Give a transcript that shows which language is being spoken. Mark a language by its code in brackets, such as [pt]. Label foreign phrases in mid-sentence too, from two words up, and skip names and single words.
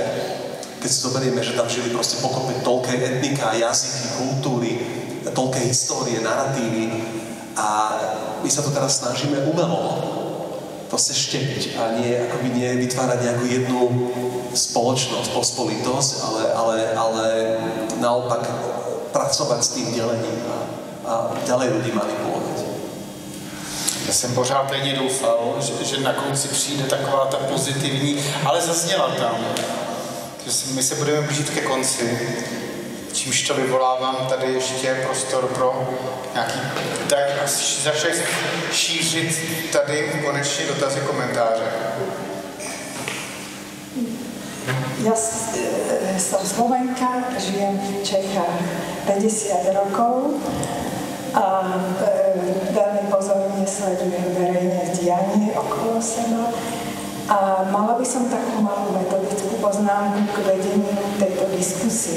[sk] Keď si zoberieme, že tam žili proste pokope toľké etnika, jazyky, kultúry, toľké histórie, narratívy a my sa to teraz snažíme umelo proste štepiť a nie vytvárať nejakú jednu spoločnosť, pospolitosť, ale naopak pracovať s tým delením a ďalej ľudí manipulovať. [cs] Já jsem pořád tajně doufal, že na konci přijde taková ta pozitivní, ale zazněla tam. My se budeme blížit ke konci, čímž to vyvolávám tady ještě prostor pro nějaký, tak začali šířit tady konečně dotazy, komentáře. [sk] Ja som Slovenka, žijem v Čechách 50 rokov a veľmi pozorne sledujem verejné dianie okolo seba. A mala by som takú malú metodickú poznámku k vedeniu tejto diskusie.